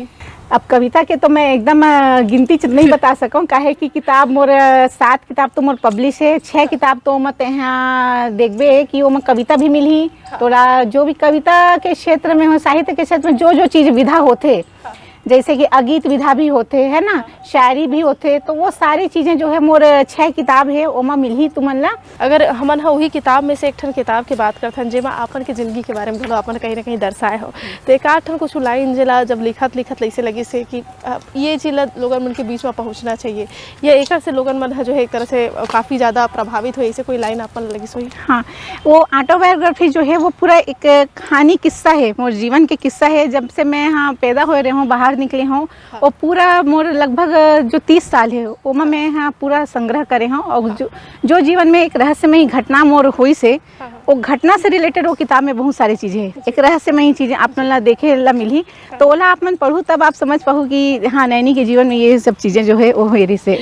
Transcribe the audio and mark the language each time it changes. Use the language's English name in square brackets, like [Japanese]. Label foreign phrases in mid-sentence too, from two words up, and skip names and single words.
[Chhattisgarhi] अब कविता के तो मैं एकदम गिनती नहीं बता सकूँ, काहे कि किताब मोर 7 किताब तो मोर पब्लिश है, 6 किताब तो मत यहाँ देखबे कि वो कविता भी मिली। थोड़ा जो भी कविता के क्षेत्र में हो, साहित्य के क्षेत्र में जो चीज़ विधा होते, जैसे कि अगीत विधा भी होते है ना, शायरी भी होते, तो वो सारी चीज़ें जो है मोर 6 किताब है ओमा मिली तुमन ला। अगर हमन वही किताब में से एक ठन किताब की बात करथन जेमा आपन के जिंदगी के बारे में घलो अपन कहीं ना कहीं दर्शाए हो, तो एक आठ ठन कुछ लाइन जेला जब लिखत ऐसे लगी से कि ये चीज़ लोगन मन के बीच में पहुँचना चाहिए, या एक से लोगन मन जो है एक तरह से काफ़ी ज़्यादा प्रभावित हुई, ऐसे कोई लाइन आपन लगी सोई? हाँ, वो ऑटोबायोग्राफी जो है वो पूरा एक कहानी किस्सा है, मोर जीवन के किस्सा है। जब से मैं यहाँ पैदा हो रही हूँ, बाहर निकले हूँ, और पूरा मोर लगभग जो 30 साल है वो मैं यहाँ पूरा संग्रह करे हूँ, और जो जीवन में एक रहस्यमयी घटना मोर हुई से, वो घटना से रिलेटेड वो किताब में बहुत सारी चीज़ें हैं, एक रहस्यमयी चीज़ें आप ला देखे ला मिली, तो ओला आप मन पढ़ू तब आप समझ पाओ कि हाँ नैनी के जीवन में ये सब चीज़ें जो है वो हेरी से।